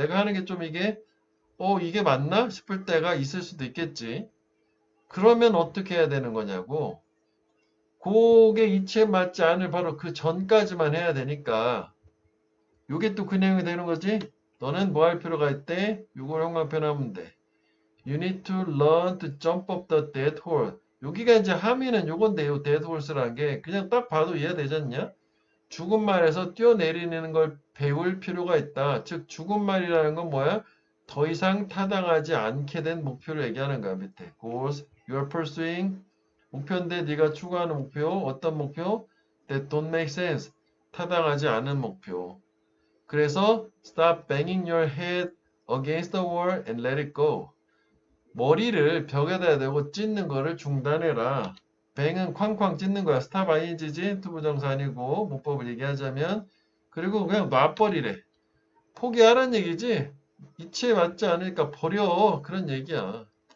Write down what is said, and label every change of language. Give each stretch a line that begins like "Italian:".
Korean: 내가 하는 게 좀 이게 맞나 싶을 때가 있을 수도 있겠지. 그러면 어떻게 해야 되는 거냐고. 그게 이치에 맞지 않을 바로 그 전까지만 해야 되니까 요게 또 그 내용이 되는 거지. 너는 뭐 할 필요가 있대? 요걸 형광펜하면 돼.
English: You need to learn to jump up the dead horse.
Korean: 여기가 이제 함의는 요건데요. dead horse라는 게 그냥 딱 봐도 이해되지 않냐? 죽은 말에서 뛰어내리는 걸 배울 필요가 있다. 즉 죽은 말이라는 건 뭐야? 더 이상 타당하지 않게 된 목표를 얘기하는 거야. 밑에
English: goals you are pursuing
Korean: 목표인데 네가 추구하는 목표 어떤 목표?
English: That don't make sense.
Korean: 타당하지 않은 목표. 그래서
English: stop banging your head against the wall and let it go.
Korean: 머리를 벽에다 대고 찢는 거를 중단해라. bang은 쾅쾅 찢는 거야. stop ing지 투부정사 아니고 문법을 얘기하자면 그리고 그냥 놔버리래. 포기하라는 얘기지. 이치에 맞지 않으니까 버려. 그런 얘기야.